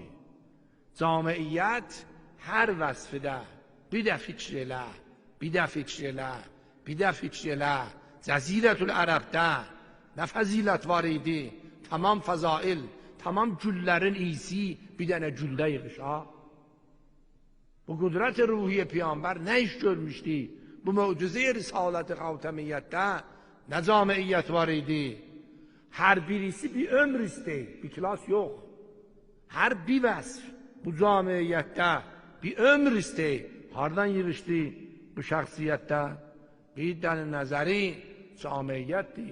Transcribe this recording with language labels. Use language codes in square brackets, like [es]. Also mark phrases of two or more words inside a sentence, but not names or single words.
[az] Camiiyyət hər vəsfidə bir də fikr elə, bir də fikr elə, bir də fikr elə. Cəzirətül Ərəbdə nə fəzilət var idi? Tamam fəzail, tamam güllərin iyisi bir dənə güldə yığışa. Bu qudret-i ruhiye Peygamber nə iş görmüşdü? Bu mucize-i Risalet-i Xavtəmiyyətdə nə camiiyyət var idi? Hər birisi bir ömr istəyir, bir kilas yox. Hər bir vəsf bu camiiyyətdə bir ömr istəyir. Hardan yığışdı bu şəxsiyyətdə? Bir dənə nəzəri camiiyyətdir.